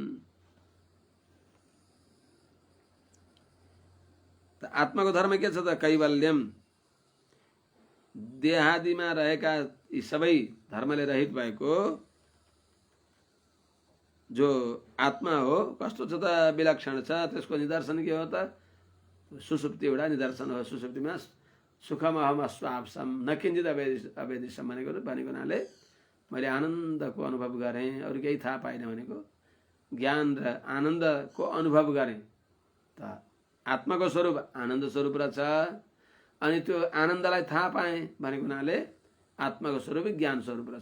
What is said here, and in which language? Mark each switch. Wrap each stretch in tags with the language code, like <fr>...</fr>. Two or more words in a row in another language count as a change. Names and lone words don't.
<ne>त आत्माको धर्म के छ त? कैवल्यम, देहादिमा रहेका यी सबै धर्मले रहित भएको जो आत्मा हो, कस्तो छ त? विलक्षण छ। त्यसको निदर्शन के हो त? सुसुप्ति एउटा निदर्शन हो। सुसुप्तिमा</ne> <sa>सुखम अहम अस्वाप्सम न किञ्चित अवेदिसम</sa> <ne>भनेको हुनाले मैले आनन्दको अनुभव गरेँ, अरू केही थाहा पाइनँ भनेको ज्ञान र आनन्दको अनुभव गरेँ। त आत्माको स्वरूप आनन्द स्वरूप रहेछ, अनि त्यो आनन्दलाई थाहा पाएँ भनेको हुनाले आत्माको स्वरूप ज्ञान स्वरूप रहेछ।</ne>